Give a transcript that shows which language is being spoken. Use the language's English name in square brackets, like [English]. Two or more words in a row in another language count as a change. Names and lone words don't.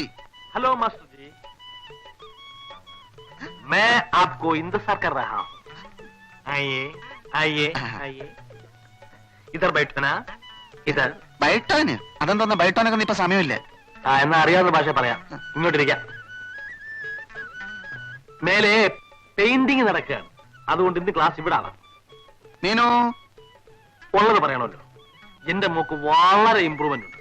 [Hindi] हेलो मास्टर जी, मैं आपको इंतजार कर रहा हूँ। आइए आइए आइए, इधर बैठना, इधर। [Malayalam] ബൈട്ടോന് അതെന്തോന്ന്? ബൈട്ടോനൊക്കെ ഇപ്പൊ സമയമില്ലേ? എന്നാ അറിയാവുന്ന ഭാഷ പറയാം, ഇങ്ങോട്ടിരിക്കാം. മേലെ പെയിന്റിങ് നടക്കുകയാണ്, അതുകൊണ്ട് ഇന്ന് ക്ലാസ് ഇവിടെ ആണ്. മീനു ഉള്ളത് പറയണമല്ലോ, എന്റെ മോക്ക് വളരെ ഇമ്പ്രൂവ്മെന്റ് ഉണ്ട്.